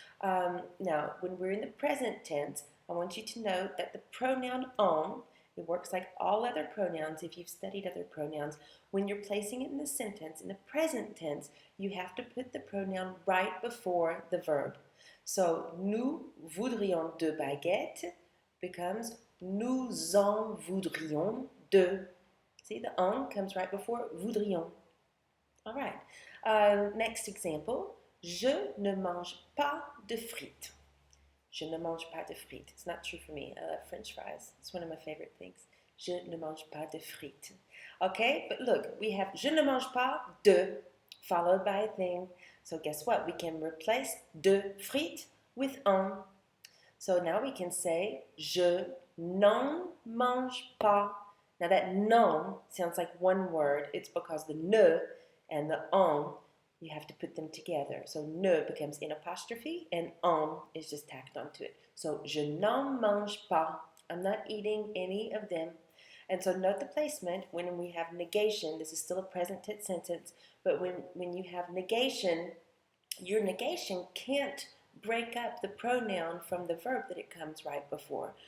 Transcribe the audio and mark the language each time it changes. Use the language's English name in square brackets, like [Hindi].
[English] Now, when we're in the present tense, I want you to note that the pronoun en, it works like all other pronouns if you've studied other pronouns. When you're placing it in the sentence, in the present tense, you have to put the pronoun right before the verb. [French] So, nous voudrions deux baguettes [English] becomes [French] nous en voudrions deux. [English] See, the en comes right before voudrions. All right. Next example. [French] Je ne mange pas de frites. Je ne mange pas de frites. [English] It's not true for me. I love French fries. It's one of my favorite things. [French] Je ne mange pas de frites. [English] Okay, but look, we have [French] je ne mange pas de [English] followed by a thing. So guess what? We can replace de frites with un. So now we can say [French] je n'en mange pas. [English] Now that non sounds like one word. It's because the ne and the on, you have to put them together. So ne becomes an apostrophe and on is just tacked onto it. So [French] je n'en mange pas. [English] I'm not eating any of them. And so note the placement when we have negation. This is still a present tense sentence, but when you have negation, your negation can't break up the pronoun from the verb that it comes right before.